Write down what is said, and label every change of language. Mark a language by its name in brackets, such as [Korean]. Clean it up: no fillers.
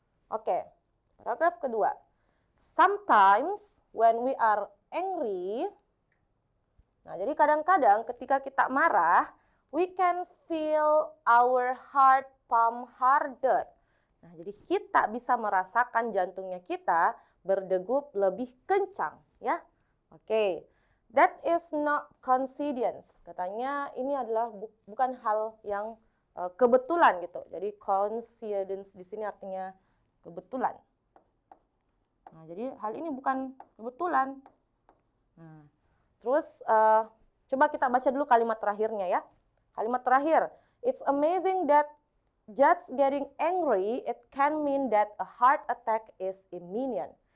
[Indonesian] Oke. Paragraf kedua. [English] Sometimes when we are angry, [Indonesian] nah jadi kadang-kadang ketika kita marah, [English] we can feel our heart pump harder. [Indonesian] Nah jadi kita bisa merasakan jantungnya kita berdegup lebih kencang ya. [English] Oke, that is not coincidence. [Indonesian] Katanya ini adalah bukan hal yang kebetulan gitu. Jadi coincidence di sini artinya kebetulan. Nah, jadi hal ini bukan kebetulan. Nah, terus coba kita baca dulu kalimat terakhirnya ya. Kalimat terakhir, [English] it's amazing that just getting angry, it can mean that a heart attack is imminent.